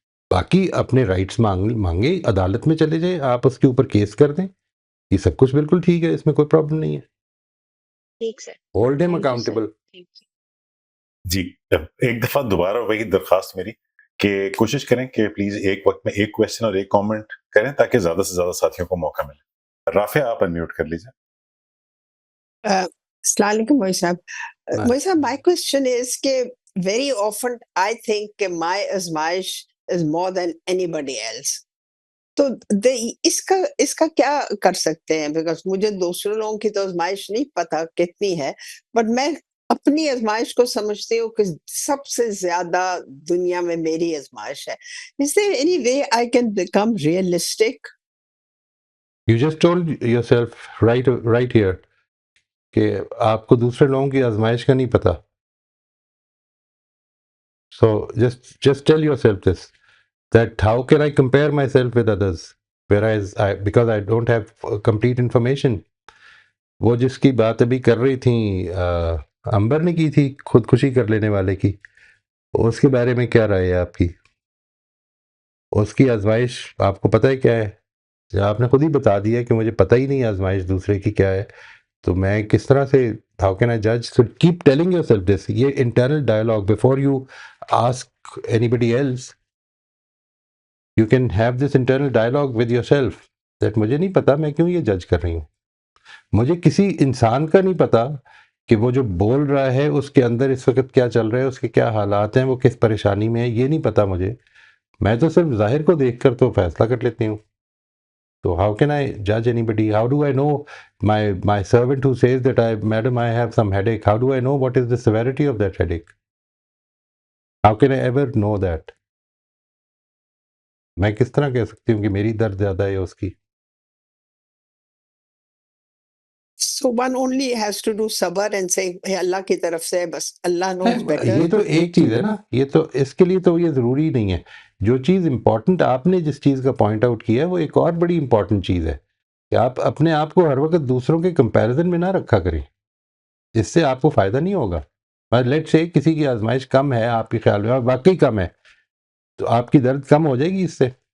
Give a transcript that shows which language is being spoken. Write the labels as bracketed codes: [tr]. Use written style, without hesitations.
[ur] باقی اپنے رائٹس مانگے، عدالت میں چلے جائیں، آپ اس کے اوپر کیس کر دیں، یہ سب کچھ بالکل ٹھیک ہے، اس میں کوئی پرابلم نہیں ہے. ٹھیک سر، ہولڈ ہم [en] Thank you sir, accountable. Thank you. [ur] جی ایک دفعہ دوبارہ وہی درخواست میری کہ کوشش کریں کہ پلیز ایک وقت میں ایک کویشچن اور ایک کامنٹ کریں تاکہ زیادہ سے زیادہ ساتھیوں کو موقع ملے. رافع آپ انمیوٹ کر لیجیے. السلام علیکم موئی صاحب. [en] Moi sahib, my question is کہ very often I think کہ my آزمائش is more than anybody else. [ur] تو اس کا کیا کر سکتے ہیں؟ بیکاز مجھے دوسرے لوگوں کی تو آزمائش نہیں پتا کتنی ہے، بٹ میں اپنی آزمائش کو سمجھتی ہوں کہ سب سے زیادہ دنیا میں میری آزمائش ہے. [en] Is there any way I can become realistic? You just told yourself right here [ur] کہ آپ کو دوسرے لوگوں کی آزمائش کا نہیں پتا. [en] So just tell yourself this, that how can I compare myself with others whereas because I don't have complete information. [ur] وہ جس کی بات ابھی کر رہی تھیں امبر نے کی تھی خودکشی کر لینے والے کی، اس کے بارے میں کیا رائے ہے آپ کی؟ اس کی آزمائش آپ کو پتہ ہے کیا ہے؟ آپ نے خود ہی بتا دیا کہ مجھے پتہ ہی نہیں آزمائش دوسرے کی کیا ہے، تو میں کس طرح سے [en] How can I جج؟ So keep telling your self this. یہ internal dialogue before you ask any body else, you can have this internal dialogue with your self that [ur] مجھے نہیں پتا میں کیوں یہ جج کر رہی ہوں. مجھے کسی انسان کا نہیں پتا کہ وہ جو بول رہا ہے اس کے اندر اس وقت کیا چل رہا ہے، اس کے کیا حالات ہیں، وہ کس پریشانی میں ہے، یہ نہیں پتا مجھے. میں تو صرف ظاہر کو دیکھ کر تو فیصلہ کر لیتی ہوں. [en] تو how can I judge anybody? How do I know my servant who says that madam, I have some headache, how do I know what is the severity of that headache? How can I ever know that? [ur] میں کس طرح کہہ سکتی ہوں کہ میری درد زیادہ ہے اس کی؟ [en] So one only has to do صبر and say hey, [ur] اللہ کی طرف سے بس اللہ [en] knows better. [ur] یہ تو ایک چیز ہے نا، یہ تو اس کے لیے تو یہ ضروری نہیں ہے. جو چیز امپورٹنٹ آپ نے جس چیز کا پوائنٹ آؤٹ کیا ہے وہ ایک اور بڑی امپورٹنٹ چیز ہے کہ آپ اپنے آپ کو ہر وقت دوسروں کے کمپیریزن میں نہ رکھا کریں، اس سے آپ کو فائدہ نہیں ہوگا. لیٹ سے کسی کی آزمائش کم ہے آپ کے خیال میں اور واقعی کم ہے، تو آپ کی درد کم ہو جائے گی اس سے؟